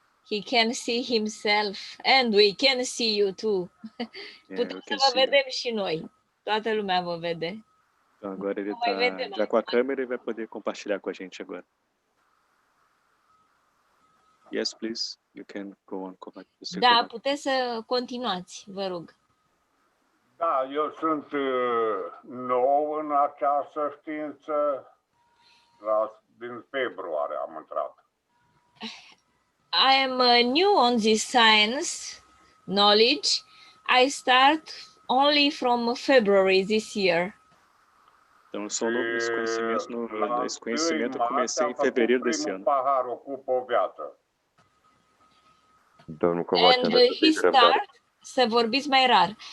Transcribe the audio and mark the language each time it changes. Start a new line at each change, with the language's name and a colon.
English: He can see himself and we can see you too.
Romanian: Putem să vă vedem și noi. Toată lumea vă vede.
Portuguese: Então agora ele está já com a câmera e vai poder compartilhar com a gente agora.
English: Yes, please. You can go on.
Romanian: Da, puteți să continuați, vă rog. Da, eu sunt nou în această știință. Din februarie am intrat.
English: I am new on this science knowledge. I start only from February this year.
Portuguese: Então eu sou novo nesse conhecimento, eu comecei em fevereiro desse ano.
English: And he start,
Romanian: să vorbiți mai rar.